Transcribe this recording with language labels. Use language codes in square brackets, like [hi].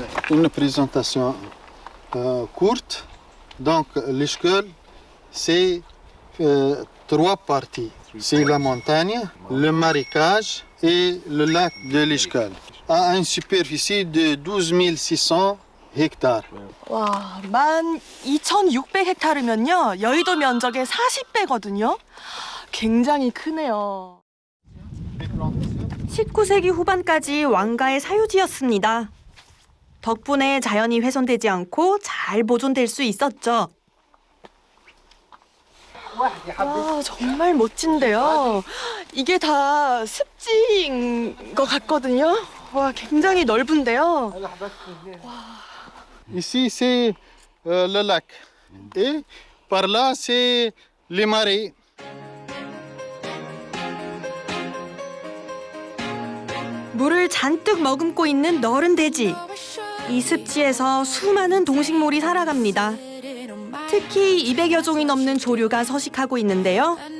[fr] Une présentation courte. Donc, l'Ishkel, c'est 3 parties. C'est la montagne, le marécage et le lac de l'Ishkel, à une superficie de 12 600 hectares. [ko] 와, 12,600헥타르면요. 여의도 면적의 40배거든요. 굉장히 크네요. 19세기 후반까지 왕가의 사유지였습니다. 덕분에 자연이 훼손되지 않고 잘 보존될 수 있었죠. 와, 정말 멋진데요. 이게 다 습지인 것 같거든요. 와, 굉장히 넓은데요. [fr] Ici, c'est le lac. Et par là, c'est les marais. [ko] 물을 잔뜩 머금고 있는 너른 대지. 이 습지에서 수많은 동식물이 살아갑니다. 특히 200여 종이 넘는 조류가 서식하고 있는데요.